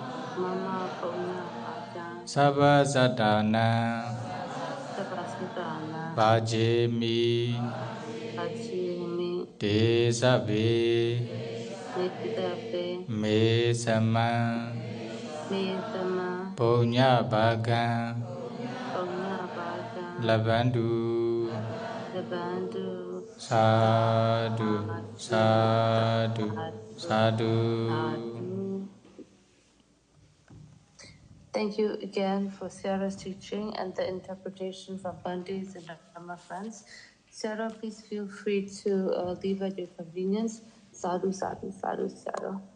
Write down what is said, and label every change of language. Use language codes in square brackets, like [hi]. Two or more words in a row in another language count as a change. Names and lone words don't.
[pi] sabha sadhana, bhajemi, desabe, me sama, punya bagang, labandu, sadhu, sadhu, sadhu. [en] Thank you again for Sarah's teaching and the interpretation from Pandits and Dharma friends. Sarah, please feel free to leave at your convenience. [pi] Sadhu, sadhu, sadhu, sadhu.